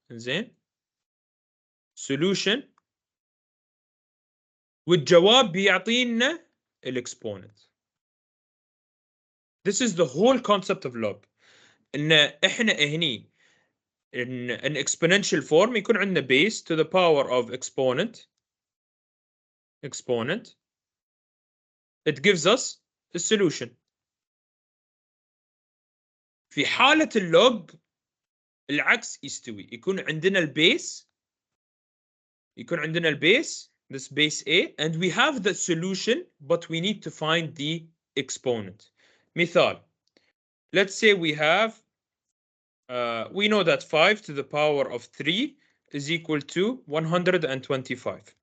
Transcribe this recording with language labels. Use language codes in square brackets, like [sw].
[ar] انزين, solution والجواب بيعطينا الاكسبوننت. [en] This is the whole concept of log. [ar] ان احنا هني [en] in an exponential form [ar] يكون عندنا [en] base to the power of exponent. It gives us the solution. [ar] في حالة اللوج العكس يستوي. يكون عندنا البيس [en] this base A and we have the solution but we need to find the exponent. مثال, let's say we have we know that 5 to the power of 3 is equal to 125.